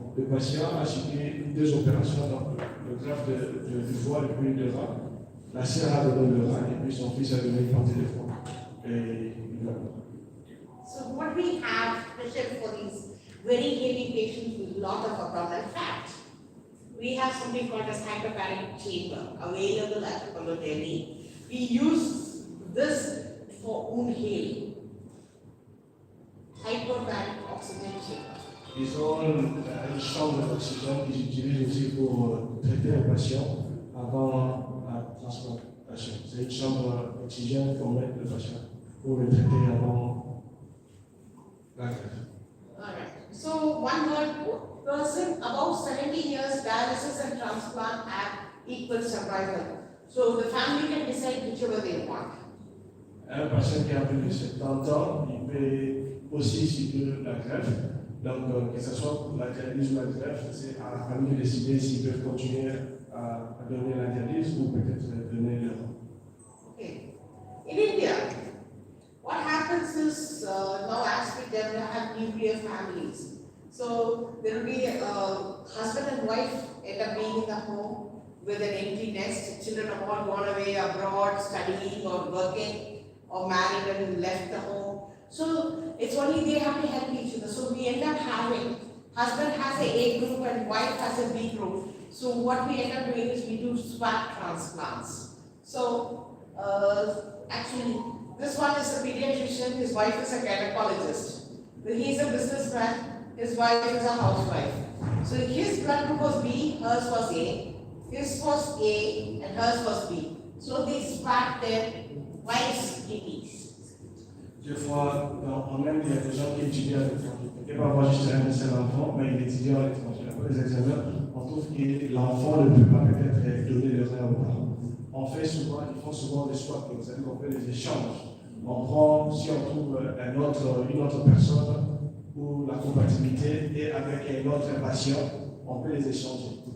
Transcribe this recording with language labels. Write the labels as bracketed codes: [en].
[fr] Le patient a subi 2 opérations, donc le greffe du foie et puis le rein. La sœur a donné le rein et puis son fils a donné une partie du foie. Et il va. [en] So what we have, especially for these very heavy patients with a lot of abdominal fat, we have something called as hyperbaric chamber available at Apollo Delhi. We use this for wound healing. Hyperbaric oxygen chamber. [fr] Ils ont une chambre d'oxygène qu'ils utilisent aussi pour traiter les patients avant la transplantation. C'est une chambre d'oxygène qu'on met le patient pour le traiter avant la greffe. [en] Alright. So one word, person above 70 years, dialysis and transplant have equal survival. So the family can decide whichever they want. [fr] Un patient qui a plus de 70 ans, il peut aussi subir la greffe. Donc, que ce soit pour la dialyse ou la greffe, c'est à la famille de décider s'ils peuvent continuer à donner la dialyse ou peut-être donner leur. [en] Okay. In India, what happens is now as we have nuclear families. So there will be a husband and wife end up being in the home with an empty nest. Children have all gone away abroad studying or working or married and left the home. So it's only they have to help each other. So we end up having husband has a A group and wife has a B group. So what we end up doing is we do swap transplants. So actually this one is a pediatrician, his wife is a gynecologist. He's a businessman, his wife is a housewife. So his blood group was B, hers was A, his was A and hers was B. So they swapped their wife's kidneys. [fr] Des fois, en Inde, il y a des gens qui étudient à l'étranger. Il ne peut pas avoir juste un seul enfant, mais il étudie à l'étranger. Après les examens, on trouve que l'enfant ne peut pas peut-être donner le rien aux parents. Ils font souvent des choix, c'est-à-dire qu'on fait des échanges. Si on trouve une autre personne où la compatibilité est avec un autre patient, on peut les échanger.